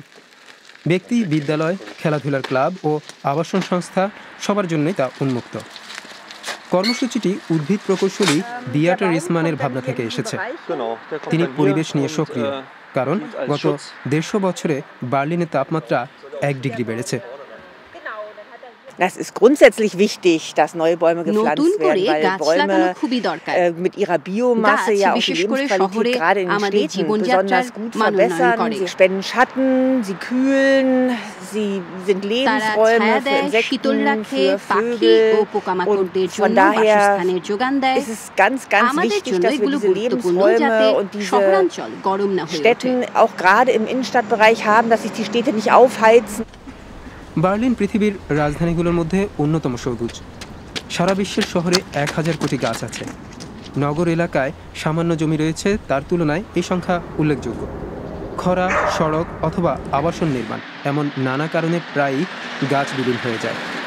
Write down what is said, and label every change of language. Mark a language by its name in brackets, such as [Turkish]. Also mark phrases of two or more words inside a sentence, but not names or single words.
[Bangla] ব্যক্তি, বিদ্যালয়, খেলাধুলার ক্লাব ও আবাসন সংস্থা সবার জন্যই তা উন্মুক্ত। কর্মসূচিটি উদ্ভিদ প্রকৌশলী দিয়াটার রিসমানের ভাবনা থেকে এসেছে। তিনি পরিবেশ নিয়ে সক্রিয়, কারণ গত 150 বছরে বার্লিনের তাপমাত্রা 1 ডিগ্রি বেড়েছে। [German] Das ist grundsätzlich wichtig, dass neue Bäume gepflanzt werden, weil Bäume mit ihrer Biomasse ja auch die Lebensqualität gerade in den Städten besonders gut verbessern. Sie spenden Schatten, sie kühlen, sie sind Lebensräume für Insekten, für Vögel. Und von daher ist es ganz, ganz wichtig, dass wir diese Lebensräume und diese Städten auch gerade im Innenstadtbereich haben, dass sich die Städte nicht aufheizen. [Bangla] বার্লিন পৃথিবীর রাজধানীগুলোর মধ্যে অন্যতম সবুজ। সারা বিশ্বের শহরে 1000 কোটি গাছ আছে। নগর এলাকায় সামান্য জমি রয়েছে, তার তুলনায় এই সংখ্যা উল্লেখযোগ্য। খরা, সড়ক অথবা আবাসন নির্মাণ এমন নানা কারণে প্রায়ই গাছ বিলীন হয়ে যায়।